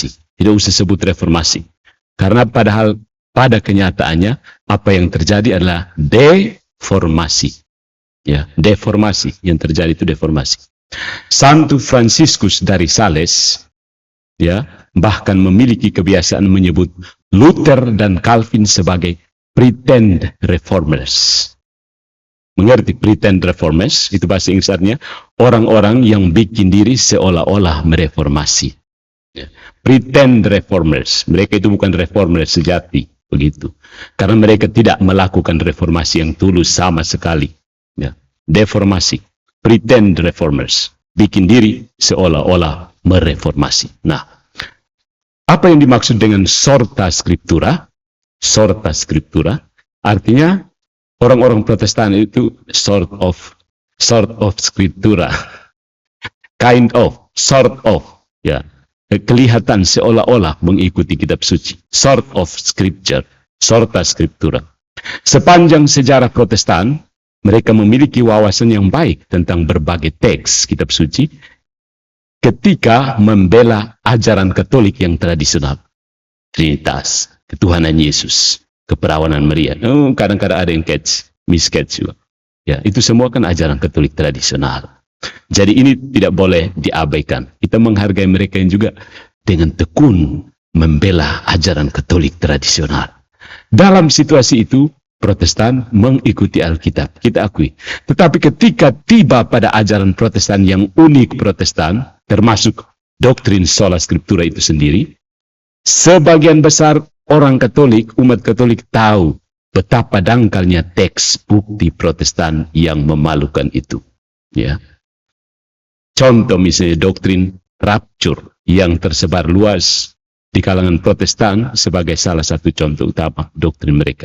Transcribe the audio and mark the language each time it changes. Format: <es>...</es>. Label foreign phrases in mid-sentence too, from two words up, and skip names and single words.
<id>Tidak usah sebut reformasi. Karena padahal pada kenyataannya apa yang terjadi adalah deformasi. Ya, deformasi yang terjadi itu deformasi. Santo Fransiskus dari Sales ya bahkan memiliki kebiasaan menyebut Luther dan Calvin sebagai</id> <en>pretend reformers.</en> <id>Mengerti</id> <en>pretend reformers?</en> <id>Itu bahasa Inggris artinya orang-orang yang bikin diri seolah-olah mereformasi. Ya.</id> <en>Pretend reformers.</en> <id>Mereka itu bukan reformers sejati, begitu. Karena mereka tidak melakukan reformasi yang tulus sama sekali. Ya. Deformasi.</id> <en>Pretend reformers,</en> <id>bikin diri seolah-olah mereformasi. Nah, apa yang dimaksud dengan</id> <la>sorta scriptura? Sorta scriptura</la> <id>artinya orang-orang Protestan itu</id> <en>sort of scriptura, sort of,</en> <id>ya, kelihatan seolah-olah mengikuti kitab suci.</id> <en>Sort of scripture,</en> <la>sorta scriptura.</la> <id>Sepanjang sejarah Protestan, mereka memiliki wawasan yang baik tentang berbagai teks kitab suci ketika membela ajaran Katolik yang tradisional. Trinitas, ketuhanan Yesus, keperawanan Maria. Kadang-kadang ada yang misketch juga. Ya, itu semua kan ajaran Katolik tradisional. Jadi ini tidak boleh diabaikan. Kita menghargai mereka yang juga dengan tekun membela ajaran Katolik tradisional. Dalam situasi itu, Protestan mengikuti Alkitab, kita akui. Tetapi ketika tiba pada ajaran Protestan yang unik Protestan, termasuk doktrin sola scriptura itu sendiri, sebagian besar orang Katolik, umat Katolik tahu betapa dangkalnya teks bukti Protestan yang memalukan itu. Ya. Contoh misalnya doktrin rapture yang tersebar luas di kalangan Protestan sebagai salah satu contoh utama doktrin mereka.</id>